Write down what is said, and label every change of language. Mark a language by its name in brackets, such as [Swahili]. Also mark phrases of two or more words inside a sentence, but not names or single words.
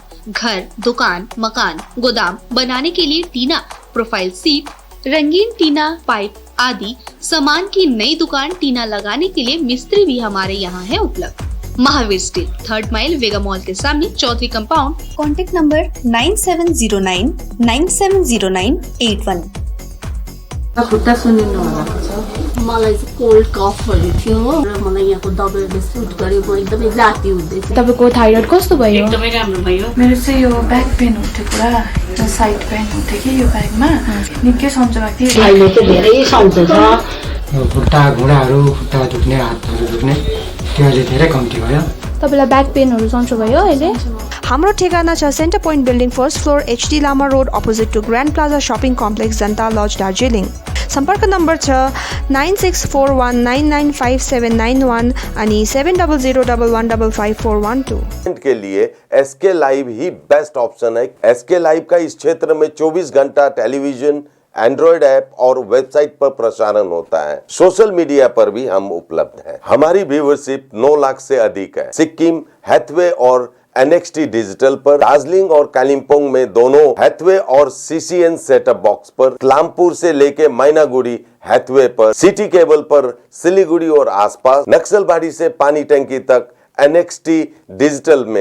[Hindi] घर, दुकान, मकान, गोदाम बनाने के लिए टीना, प्रोफाइल सीट, रंगीन टीना, पाइप आदि सामान की नई दुकान टीना लगाने के लिए मिस्त्री भी हमारे यहाँ है उपलब्ध. महावीर स्टील, 3rd माइल, वेगा मॉल के सामने, चौधरी कंपाउंड. कॉन्टैक्ट नंबर 9709970981. [Nepali] खुट्टा सुनिनु भएको छ. मलाई चाहिँ कोल्ड कफहरू थियो र मलाई यहाँको दबाईले सुट गरे. म एकदमै जाती हुँदै थिएँ. तपाईँको थाइरोइड कस्तो भयो? एकदमै राम्रो भयो. मेरो चाहिँ यो [English] back pain [Nepali] हुन्थ्यो पुरा. [English] side pain [Nepali] हुन्थ्यो कि यो ब्याकमा. निकै सन्चो भएको थियो. अहिले चाहिँ धेरै सन्चो छ. खुट्टा घुँडाहरू, खुट्टा दुख्ने, हातहरू दुख्ने त्यो अहिले धेरै कम्ती भयो. तपाईँलाई ब्याक पेनहरू सन्चो भयो अहिले? हाम्रो ठेगाना छ सेन्टर पोइन्ट बिल्डिङ, 1st फ्लोर, HD लामा रोड, [English] opposite to [Nepali] ग्रान्ड प्लाजा शपिङ कम्प्लेक्स, जनता लज, दार्जिलिङ. सम्पर्क नम्बर छ 9641995791 अनि 7001155412. [Hindi] के लिए SK लाइव ही [English] best option [Hindi] है. SK लाइव का इस क्षेत्र में 24 घंटा टेलीविजन, [English] Android app [Hindi] और वेबसाइट पर प्रसारण होता है. [English] social media [Hindi] पर भी हम उपलब्ध हैं. हमारी व्यूवरशिप 9 लाख से अधिक है. सिक्किम, हैथवे और NXT डिजिटल पर, दार्जिलिंग और कालिम्पोंग में दोनों हैथवे और CCN [English] setup box [Hindi] पर, क्लामपुर से लेके मैनागुड़ी हैथवे पर, सिटी केबल पर, सिलीगुड़ी और आसपास, नक्सलबाड़ी से पानी टंकी तक NXT डिजिटल में.